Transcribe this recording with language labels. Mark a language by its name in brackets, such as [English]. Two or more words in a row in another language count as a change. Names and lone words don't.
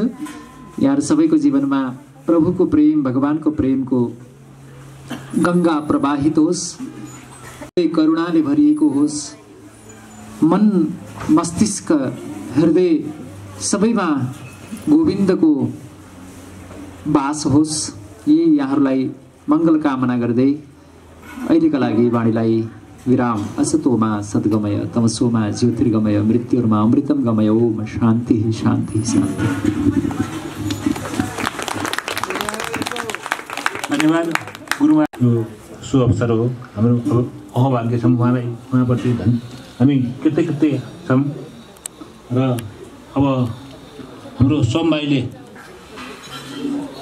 [Nepali] यहाँहरू सबैको जीवनमा प्रभुको प्रेम भगवानको प्रेमको गङ्गा प्रवाहित होस्, करुणाले भरिएको होस्, मन मस्तिष्क हृदय सबैमा गोविन्दको बास होस्। यही यहाँहरूलाई मङ्गल कामना गर्दै अहिलेका लागि वाणीलाई विराम। [Sanskrit] असतोमा सद्गमय तमसोमा ज्योतिर्गमय मृत्युर्मा अमृतम गमय ओम शान्ति शान्ति शान्ति। [Nepali] धन्यवाद गुरुमा। यो शुभ अवसर हो, हाम्रो अहभाग्य छौँ उहाँप्रति हामी कृतज्ञ छौँ। र अब हाम्रो सोम भाइले